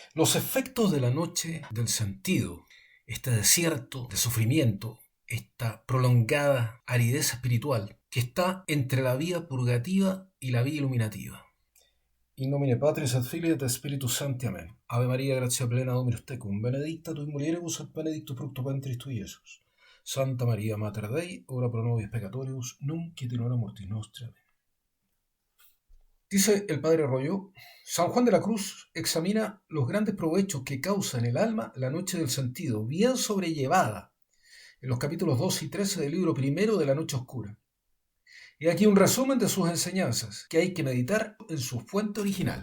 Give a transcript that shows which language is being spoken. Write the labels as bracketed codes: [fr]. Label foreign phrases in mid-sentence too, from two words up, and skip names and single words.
[es] Los efectos de la noche del sentido, este desierto de sufrimiento, esta prolongada aridez espiritual que está entre la vía purgativa y la vía iluminativa. [la] In nomine Patris et Filii et Spiritus Sancti. [es] Amén. [la] Ave María, gratia plena, Dominus tecum, benedicta tu in mulieribus et benedictus fructus ventris tui, Iesus. Santa María, Mater Dei, ora pro nobis peccatoribus, nunc et in hora mortis nostre. [es] Amén. Dice el padre Rollo, San Juan de la Cruz examina los grandes provechos que causa en el alma la noche del sentido, bien sobrellevada, en los capítulos 2 y 13 del libro primero de la Noche Oscura. Y aquí un resumen de sus enseñanzas, que hay que meditar en su fuente original.